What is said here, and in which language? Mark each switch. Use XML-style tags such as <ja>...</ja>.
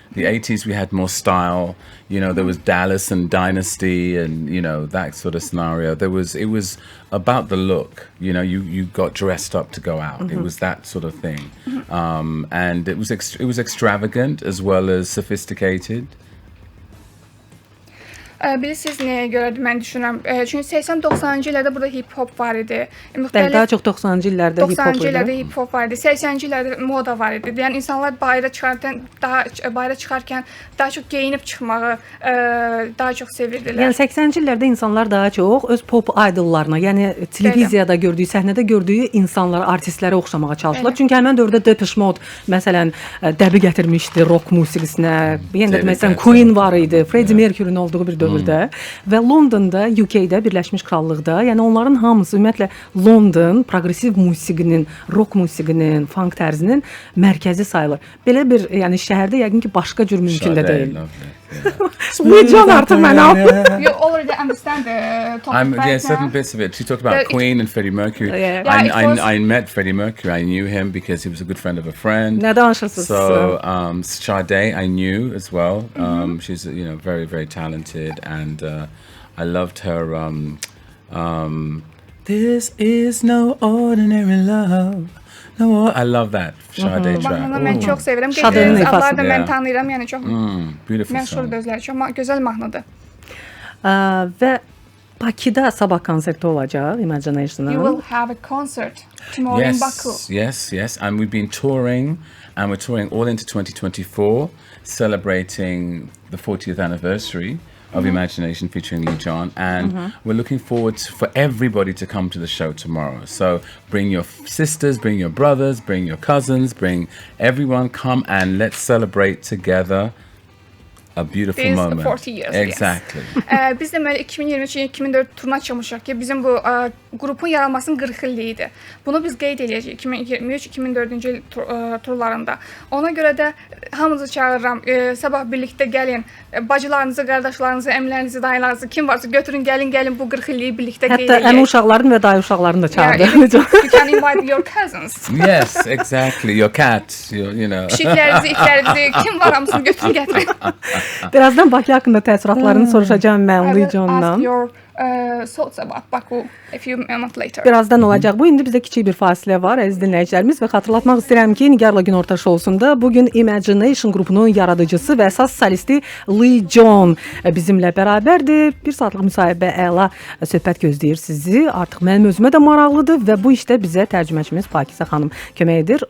<en>The 80s we had more style, there was Dallas and Dynasty and that sort of scenario. It was about the look, you got dressed up to go out. It was that sort of thing. And it was extravagant as well as sophisticated.</en> <az>Bilirsiniz nəyə görədir mən düşünürəm. Çünki 80-90-cı illərdə burada hip-hop var idi. Bəli, daha çox 90-cı illərdə hip-hop 90-cı illərdə idi. hip-hop var idi. 80-ci illərdə moda var idi. Yəni insanlar bayıra çıxarkən daha çox geyinib çıxmağı daha çox sevirdilər. Yəni 80-ci illərdə insanlar daha çox öz pop idollarına, yəni televiziyada gördüyü, səhnədə gördüyü insanlara, artistlərə oxşamağa çalışırlar. Çünki həmin dövrdə Depeche Mode məsələn dəbi gətirmişdi rock musiqisinə. Yəni də məsələn Queen var idi, Freddie Mercury'nin olduğu bir dövrdə və Londonda, UK-də, Birləşmiş Krallıqda, yəni onların hamısı ümumiyyətlə London progressiv musiqinin, rock musiqinin, funk tərzinin mərkəzi sayılır. Belə bir yəni şəhərdə yəqin ki başqa cür mümkün də deyil. Can artıq mənə.</az> <en>You already understand the topic right certain now. bits of it. She talked about Queen and Freddie Mercury. Yeah. I met Freddie Mercury. I knew him because he was a good friend of a friend.</en> <az>Nə danışırsınız?</az> <en>So Sade I knew as well. She's very very talented, and I loved her. This is no ordinary love. No, I love that Sade track.</en> <az>Mahnını mən çox sevirəm. Sade'nin ifası. Adları da mən</az> <en>Yeah.</en> <az>tanıyıram, yəni çox</az> <en>Beautiful</en> <az>məşhur</az> <en>song.</en> <az>özləri, çox gözəl mahnıdır. Və Bakıda sabah konserti olacaq</az> <en>You</en> <az>Imagination'ın.</az> <en>will have a concert tomorrow in Baku. Yes. And we've been touring, and we're touring all into 2024, celebrating the 40th anniversary of Imagination featuring Lee John, and we're looking forward for everybody to come to the show tomorrow. So bring your sisters, bring your brothers, bring your cousins, bring everyone, come and let's celebrate together a beautiful This moment. 40 years, Exactly.</en> <az>Biz deməli 2023-2024 turuna çıxmışıq ki, bizim bu qrupun yaranmasının 40 illiyi idi. Bunu biz qeyd edəcəyik 2023-2024-cü il turlarında. Ona görə də hamınızı çağırıram. Sabah birlikdə gəlin. Bacılarınızı, qardaşlarınızı, əmilərinizi, dayılarınızı kim varsa götürün, gəlin bu 40 illiyi birlikdə qeyd Hətta edək. əmi uşaqlarını və dayı uşaqlarını da çağırdı.</az> <en>You can invite your cousins. Yes, exactly. Your cat,</en> <az>Pişiklərinizi, itlərinizi, kim var hamısını götürün gətirin. Birazdan Bakı haqqında təəssüratlarını soruşacağım mən Lee</az> <en>I will ask</en> <az>John'dan.</az> <en>your thoughts about Baku a few moments later.</en> <az>Birazdan olacaq. Bu indi bizdə kiçik bir fasilə var əziz dinləyicilərimiz və xatırlatmaq istəyirəm ki, Nigarla Günorta Şousunda bu gün Imagination qrupunun yaradıcısı və əsas solisti Lee John bizimlə bərabərdir. Bir saatlıq müsahibə, əla söhbət gözləyir sizi. Artıq mənim özümə də maraqlıdır və bu işdə bizə tərcüməçimiz Pakizə xanım kömək edir.</az>